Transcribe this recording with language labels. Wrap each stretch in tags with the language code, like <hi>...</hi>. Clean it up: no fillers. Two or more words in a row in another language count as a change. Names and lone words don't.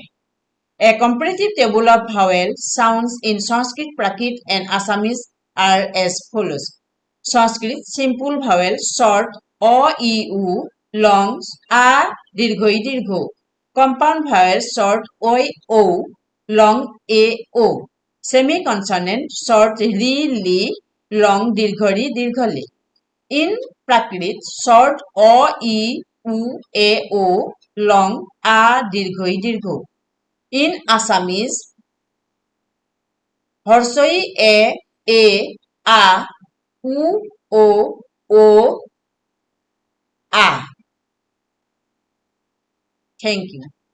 <en>A comparative table of vowel sounds in Sanskrit, Prakrit, and Assamese are as follows. Sanskrit, simple vowel, short, O, E, U, long, A, dirghoi, dirgho. Compound vowel, short, Oi, O, long, A, O. Semi-consonant, short, Ri, Li, long, dirghori, dirghali. In Prakrit, short, O, E, U, A, O, long, A, dirghoi, dirgho. In Assamese, Horsoi a, u, o, a. Thank you.</en>